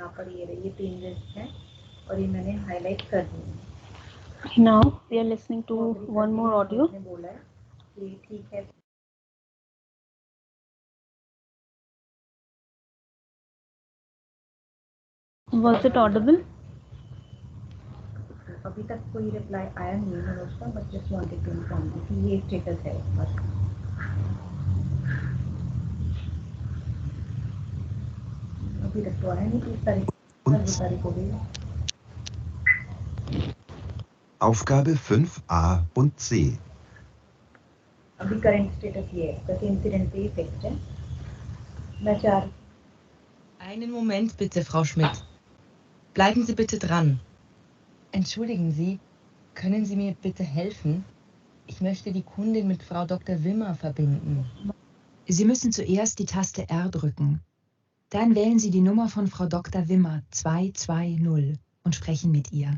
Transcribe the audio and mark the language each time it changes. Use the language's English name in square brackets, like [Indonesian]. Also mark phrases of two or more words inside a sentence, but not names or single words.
[Hindi] यहाँ पर ये 3 लिस्ट हैं और ये मैंने हाईलाइट कर दिए हैं. [English] Now we are listening to one more audio. [Hindi] बोला है कि ठीक है. [English] Was it audible? [Hindi] अभी तक कोई रिप्लाई आया नहीं है उसका, [English] but just wanted to inform [Hindi] कि ये स्टेटस है बस. [German] Aufgabe 5a und c. [Hindi] अभी [English] current status [Hindi] ये है, बस इंसिडेंट पे ही फिक्स्ड है. मैं चाह [German] Einen Moment bitte, Frau Schmidt. Bleiben Sie bitte dran. Entschuldigen Sie, können Sie mir bitte helfen? Ich möchte die Kundin mit Frau Dr. Wimmer verbinden. Sie müssen zuerst die Taste R drücken. Dann wählen Sie die Nummer von Frau Dr. Wimmer 220 und sprechen mit ihr.